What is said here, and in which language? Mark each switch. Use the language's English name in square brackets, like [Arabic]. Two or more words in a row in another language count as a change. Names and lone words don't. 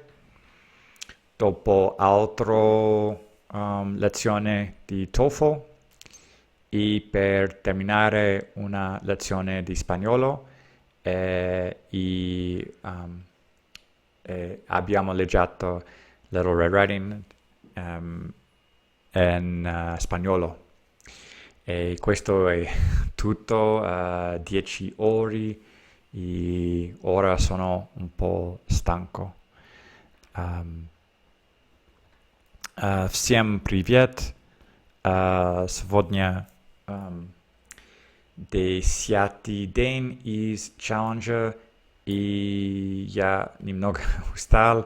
[Italian] Dopo altra lezione di TOEFL e per terminare una lezione di spagnolo abbiamo leggiato Little Red Riding in spagnolo. E questo è tutto, 10 ore e ora sono un po' stanco. [Russian] Всем привет! Сегодня 10-й день из челленджа, и я немного устал.